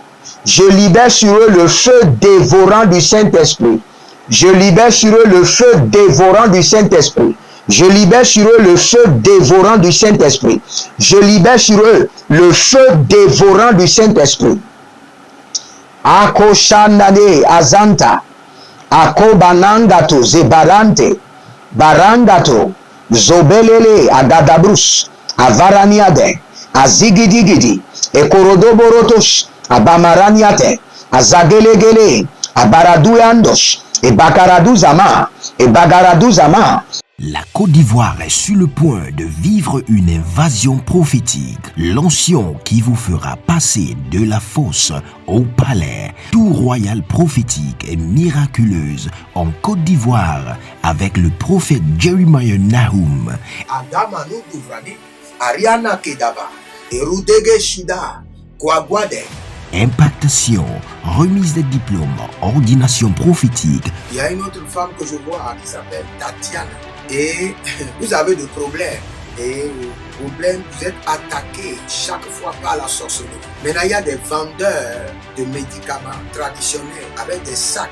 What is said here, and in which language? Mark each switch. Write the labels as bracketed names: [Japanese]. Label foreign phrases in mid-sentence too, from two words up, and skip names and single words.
[French] Je libère sur eux le feu dévorant du Saint-Esprit. Je libère sur eux le feu dévorant du Saint-Esprit. Je libère sur eux le feu dévorant du Saint-Esprit. Je libère sur eux le feu dévorant du Saint-Esprit. Akoshanade azanta. Akobanangato zebarante. barangato, zobelele agadabrus, avaraniade, azigidigidi, ekorodoborotosh, abamaraniate, azagelegele, abaraduyandosh, et bakaraduzama, et bagaraduzama. La Côte d'Ivoire est sur le point de vivre une invasion prophétique. L'onction qui vous fera passer de la fosse au palais. Tout royal prophétique et miraculeuse en Côte d'Ivoire avec le prophète Jeremiah Nahum. Adamanu Douvrani, Ariana Kedaba, Erudege Shida, Kouagwade. Impactation, remise des diplômes, ordination prophétique. Il y a une autre femme que je vois qui s'appelle Tatiana. Et vous avez des problèmes. Et problème, vous êtes attaqué chaque fois par la sorcellerie. Maintenant, il y a des vendeurs de médicaments traditionnels avec des sacs.